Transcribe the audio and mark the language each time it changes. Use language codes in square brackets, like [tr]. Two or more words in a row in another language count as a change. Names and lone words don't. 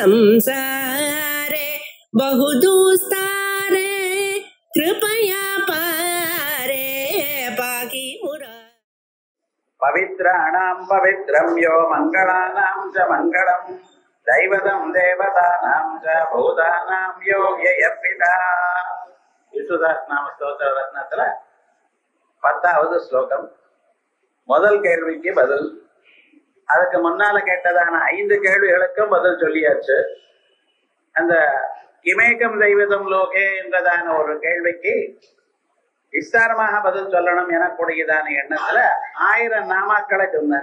[sa] संसारे बहुदुस्तारे कृपया पारे पाहि मुरा पवित्राणां पवित्रं यो मङ्गलानां च मङ्गलं दैवतं देवतानां च भूतानां यो व्ययः पिता [ta] விஷ்ணுதாஸ்நாம ஸ்தோத்திர ரத்னத்துல 10வது ஸ்லோகம். முதல் கேள்விக்கு பதில். அதுக்கு முன்னால கேட்டதான 5 கேள்விகளுக்கும் பதில் சொல்லியாச்சு. அந்த [sa] किमेकं दैवतं लोके [ta] என்றதான ஒரு கேள்விக்கு விஸ்தாரமாக பதில் சொல்லணும் எனக்கூடியதான எண்ணத்துல 1000 நாமாக்களை சொன்னார்.